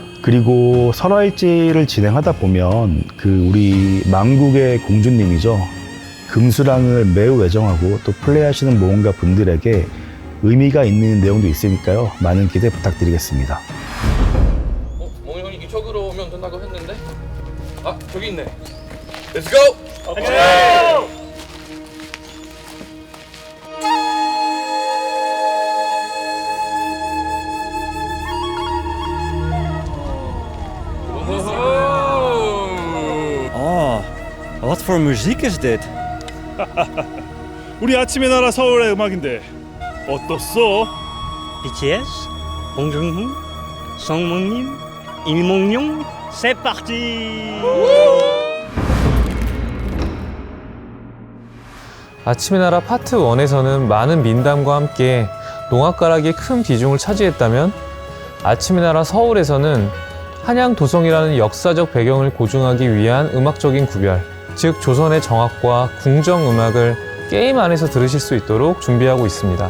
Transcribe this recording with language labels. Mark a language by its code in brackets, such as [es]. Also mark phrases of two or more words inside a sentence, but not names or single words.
[ko] 그리고 설화일지를 진행하다 보면 우리 망국의 공주님이죠. 금수랑을 매우 애정하고 또 플레이하시는 모험가 분들에게 의미가 있는 내용도 있으니까요. 많은 기대 부탁드리겠습니다. 몽이 형이 이쪽으로 오면 된다고 했는데? 아, 저기 있네. [en] Let's go! [nl] Oh, wat voor muziek is dit? [ko] 우리 아침의 나라 서울의 음악인데 어떻소? BTS, 봉준호, 성몽님, 일몽룡, [fr] c'est parti! [ko] 아침의 나라 파트 1에서는 많은 민담과 함께 농악가락이 큰 비중을 차지했다면 아침의 나라 서울에서는 한양 도성이라는 역사적 배경을 고증하기 위한 음악적인 구별, 즉 조선의 정악과 궁정 음악을 게임 안에서 들으실 수 있도록 준비하고 있습니다.